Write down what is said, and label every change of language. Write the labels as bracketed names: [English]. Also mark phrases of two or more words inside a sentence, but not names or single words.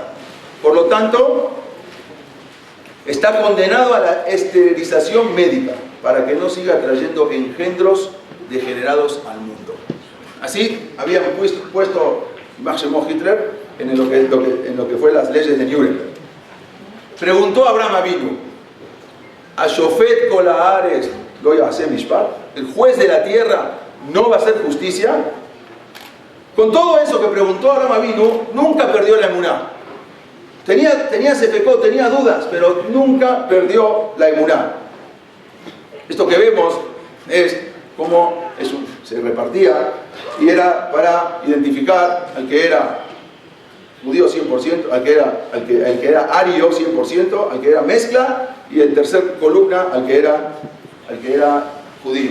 [Spanish] Por lo tanto, está condenado a la esterilización médica para que no siga trayendo engendros degenerados al mundo. Así habían puesto Máximo Hitler en lo que fue las leyes de Nuremberg. Preguntó a [Hebrew] Abraham Avinu: השופט כל הארץ לא יעשה משפט, [Spanish] el juez de la tierra no va a hacer justicia. Con todo eso que preguntó Abraham Avinu, nunca perdió la emuná. Tenía sefekó, tenía dudas, pero nunca perdió la emuná. Esto que vemos es cómo se repartía y era para identificar al que era judío 100%, al que era ario 100%, al que era mezcla, y en tercer columna al que era judío.